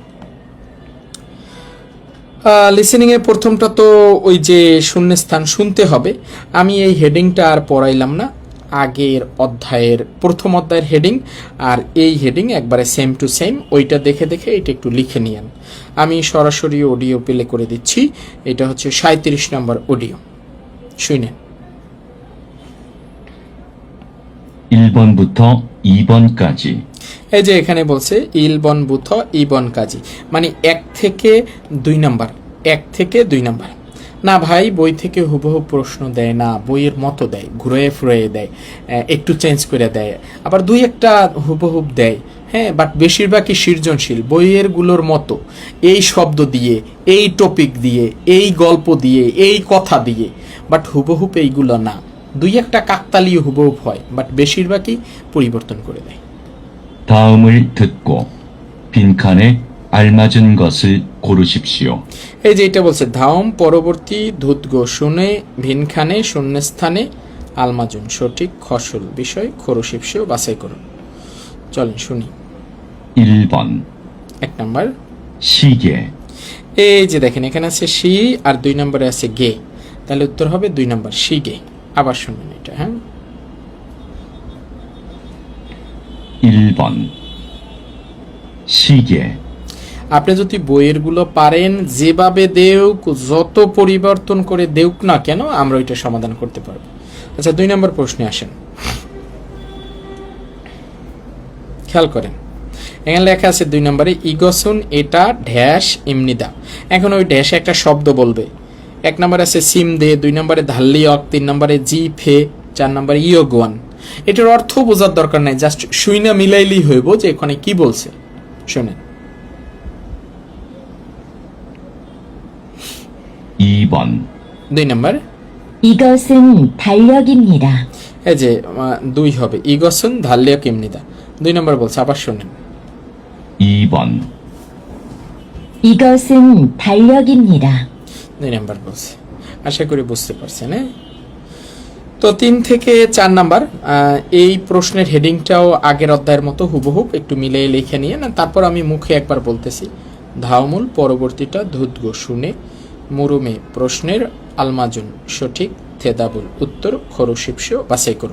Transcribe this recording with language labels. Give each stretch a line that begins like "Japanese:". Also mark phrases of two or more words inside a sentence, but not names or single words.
Bangla: লিসেনিংয়ে প্রথমটা তো ওই যে শূন্যস্থান শুনতে হবে, আমি এই হেডিংটা আর পড়াইলাম না, আগের অধ্যায়ের প্রথম অধ্যায়ের হেডিং আর এই হেডিং একবারে সেম টু সেম, ওইটা দেখে দেখে এটা একটু লিখে নিয়েন। আমি সরাসরি অডিও প্লে করে দিচ্ছি, এটা হচ্ছে 37 নম্বর অডিও, শুনেন।
Korean: 1번부터 2번까지
Bangla: এই যে এখানে বলছে
Korean: 1번부터 2번까지,
Bangla: মানে 1 থেকে 2 নাম্বার, 1 থেকে 2 নাম্বার। না ভাই, বই থেকে হুবহু প্রশ্ন দেয় না, বইয়ের মতো দেয়, ঘুরে ফুরে দেয়, একটু চেঞ্জ করে দেয়, আবার 2-1টা হুবহুব দেয়, হ্যাঁ, বাট বেশিরভাগই সৃজনশীল বইয়ের গুলোর মতো, এই শব্দ দিয়ে, এই টপিক দিয়ে, এই গল্প দিয়ে, এই কথা দিয়ে, বাট হুবহুব এইগুলো না। 2-1টা কাকতালীয় হুবহুব হয়, বাট বেশিরভাগই পরিবর্তন করে দেয়।
Korean: 다음을 듣고 빈칸에 알맞은 것을 고르십시오.
Bangla: এই যে এটা বলছে ধাওম পরবর্তী ধুতগো শুনে ভিনখানে শূন্যস্থানে আলমাজুন সঠিক খসল বিষয় খরুশিপসেও বাছাই করুন। চলেন শুনি।
Korean: 1번
Bangla: 1 নাম্বার,
Korean: 시계
Bangla: এই যে দেখেন এখানে আছে শি আর 2 নম্বরে আছে গে, তাহলে উত্তর হবে 2 নাম্বার শিগে। আবার শুনুন এটা, হ্যাঁ।
Korean: 1번 시계
Bangla: আপনি যদি বইয়ের গুলো পারেন, যেভাবে দেউক, যত পরিবর্তন করে দেউক না কেন, আমরা ওইটা সমাধান করতে পারবো। আচ্ছা, 2 নম্বর প্রশ্নে আসেন, খেয়াল করেন। এখানে লেখা আছে 2 নম্বরে ইগসুন এটা ড্যাশ এমনিদা। এখন ওই ড্যাশে একটা শব্দ বলবে। 1 নম্বরে আছে সিম দে, 2 নম্বরে ধাল্লিয়ক, 3 নম্বরে জি ফে, 4 নম্বরে ইয়োগুয়ান। এটার অর্থ বোঝার দরকার নাই, জাস্ট শুইনা মিলাইলেই হইব যে এখানে কি বলছে। শুনেন।
Korean: 2번
Bangla: 2 নম্বর,
Korean: 이것은 달력입니다.
Bangla: এই যে 2 হবে,
Korean: 이것은 달력입니다.
Bangla: 2 নম্বর বলছে, আবার শুনেন।
Korean: 2번 이것은 달력입니다.
Bangla: 2 নম্বর বলছে, আশা করি বুঝতে পারছেন। তো 3 থেকে 4 নাম্বার, এই প্রশ্নের হেডিংটাও আগের অধ্যায়ের মতো হুবহুব, একটু মিলিয়ে লিখে নিয়ে না, তারপর আমি মুখে একবার বলতেছি। ধাওমূল পরবর্তীটা ধুতগো শুনে, মুরুমে প্রশ্নের আলমাজুন সঠিক, থেদাবুল উত্তর খরুশিপসেও বাছাই করুন।